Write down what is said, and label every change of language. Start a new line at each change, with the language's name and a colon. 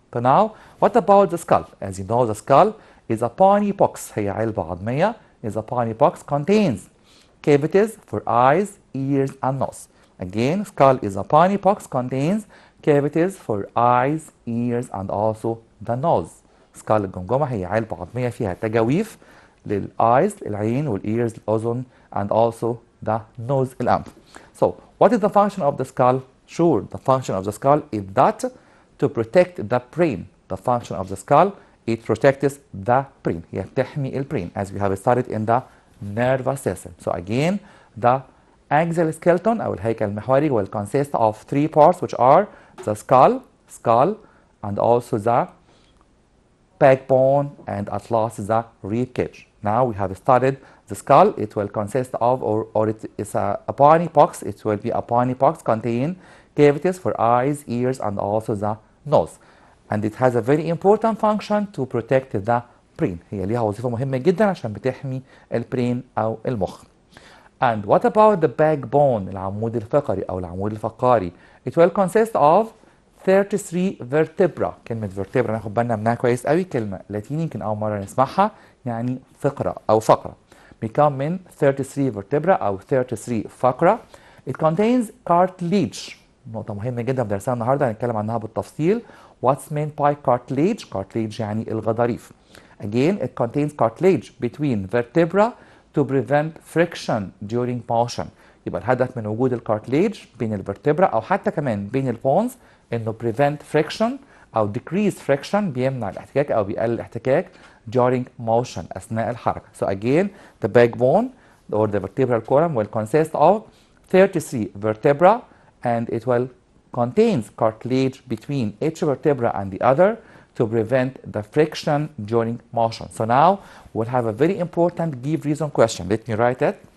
English: So now, what about the skull? As you know, the skull is a bony box.
Arabic: هي علبة عظمية.
English: Is a bony box, contains cavities for eyes, ears, and nose. Again, skull is a bony box, contains cavities for eyes, ears, and also the nose.
Arabic: skull الجمجمة هي علبة عظمية فيها تجاويف للeyes العين والاears الأذن
English: and also the nose
Arabic: الأنف.
English: So, what is the function of the skull? Sure, the function of the skull is that to protect the brain. The function of the skull, it protects the brain.
Arabic: هي بتحمي البرين
English: as we have studied in the nervous system. So again, the axial skeleton
Arabic: أو الهيكل المحوري
English: will consist of three parts which are the skull, and also the backbone, and at last the rib cage. Now we have studied the skull. It will consist of, or it is a bony box. It will be a bony box contain cavities for eyes, ears, and also the nose. And it has a very important function to protect the brain.
Arabic: هي ليها وظيفة مهمة جدا عشان بتحمي البرين أو المخ.
English: And what about the backbone,
Arabic: العمود الفقري أو العمود الفقاري?
English: It will consist of 33 vertebra.
Arabic: كلمة vertebra ناخد بالنا منها كويس قوي، كلمة لاتيني يمكن أول مرة نسمعها، يعني فقرة أو فقرة. بيكون من 33 vertebra أو 33 فقرة.
English: It contains cartilage.
Arabic: نقطة مهمة جدا بدرسها النهارده هنتكلم عنها بالتفصيل.
English: What's meant by cartilage?
Arabic: Cartilage يعني الغضاريف.
English: Again, it contains cartilage between vertebra to prevent friction during motion.
Arabic: يبقى الهدف من وجود الكارتليج بين الفرتبرا أو حتى كمان بين البونز إنه
English: prevent friction
Arabic: أو
English: decrease friction،
Arabic: بيمنع الاحتكاك أو بيقلل الاحتكاك
English: during motion
Arabic: أثناء الحركة.
English: So again, the backbone or the vertebral column will consist of 33 vertebra, and it will contains cartilage between each vertebra and the other to prevent the friction during motion. So now we'll have a very important give reason question. Let me write it.